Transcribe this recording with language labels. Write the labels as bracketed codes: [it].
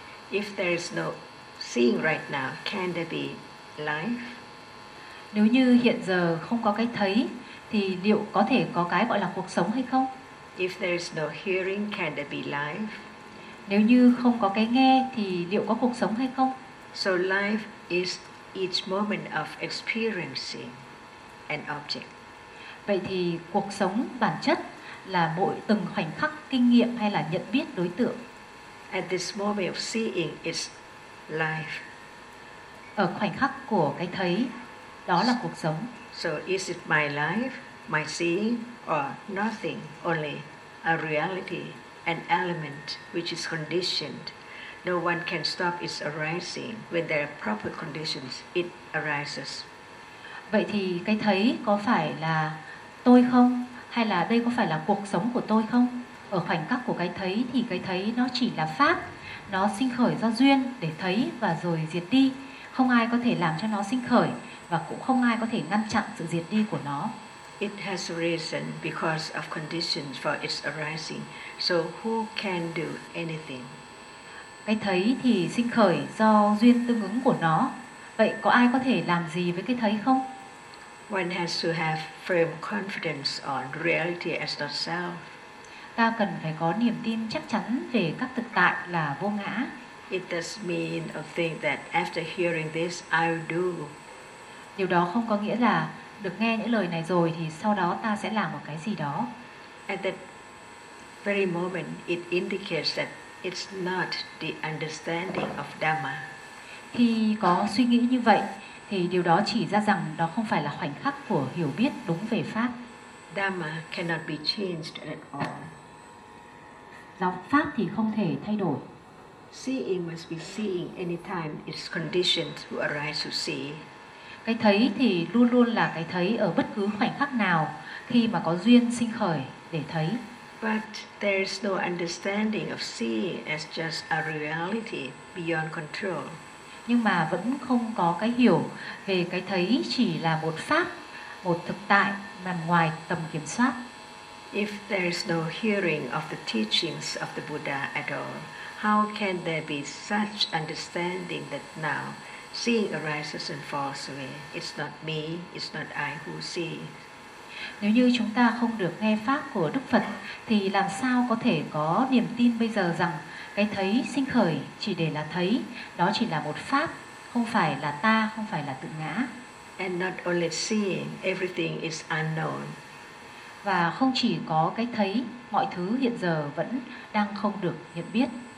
[en] If there is no seeing right now, can there be life? [vi] Nếu như hiện giờ không có cái thấy thì liệu có thể có cái gọi là cuộc sống hay không? [en] If there is no hearing, can there be life? [vi] Nếu như không có cái nghe thì liệu có cuộc sống hay không? [en] So life is each moment of experiencing an object. [vi] Vậy thì cuộc sống bản chất là mỗi từng khoảnh khắc kinh nghiệm hay là nhận biết đối tượng. [en] At this moment of seeing is life. [vi] Ở khoảnh khắc của cái thấy, đó là cuộc sống. [en] So is it my life, my seeing, or nothing, only a reality, an element which is conditioned? No one can stop its arising. When there are proper conditions, it arises. [vi] Vậy thì cái thấy có phải là tôi không? Hay là đây có phải là cuộc sống của tôi không? Ở khoảnh khắc của cái thấy thì cái thấy nó chỉ là pháp. Nó sinh khởi do duyên để thấy và rồi diệt đi. Không ai có thể làm cho nó sinh khởi và cũng không ai có thể ngăn chặn sự diệt đi của nó. [en] It has arisen because of conditions for its arising. So who can do anything? [vi] Cái thấy thì sinh khởi do duyên tương ứng của nó. Vậy có ai có thể làm gì với cái thấy không? [en] One has to have firm confidence on reality as not self. [vi] Ta cần phải có niềm tin chắc chắn về các thực tại là vô ngã. [en] It does mean a thing that after hearing this, I will do. [vi] Điều đó không có nghĩa là được nghe những lời này rồi thì sau đó ta sẽ làm một cái gì đó. [en] At that very moment, it indicates that it's not the understanding of Dhamma. [vi] Khi có suy nghĩ như vậy, thì điều đó chỉ ra rằng đó không phải là khoảnh khắc của hiểu biết đúng về Pháp. [en] Dhamma cannot be changed at all. [vi] Giọng Pháp thì không thể thay đổi. [en] Seeing must be seeing anytime it's conditioned to arise to see. [vi] Cái thấy thì luôn luôn là cái thấy ở bất cứ khoảnh khắc nào khi mà có duyên sinh khởi để thấy. [en] But there is no understanding of seeing as just a reality beyond control. [vi] Nhưng mà vẫn không có cái hiểu về cái thấy chỉ là một pháp, một thực tại nằm ngoài tầm kiểm soát. [en] If there is no hearing of the teachings of the Buddha at all, how can there be such understanding that now seeing arises and falls away? It's not me, it's not I who see. [vi] Nếu như chúng ta không được nghe pháp của Đức Phật thì làm sao có thể có niềm tin bây giờ rằng cái thấy sinh khởi chỉ để là thấy, đó chỉ là một pháp, không phải là ta, không phải là tự ngã. [en] And not only seeing, everything is unknown. [vi] Và không chỉ có cái thấy, mọi thứ hiện giờ vẫn đang không được nhận biết.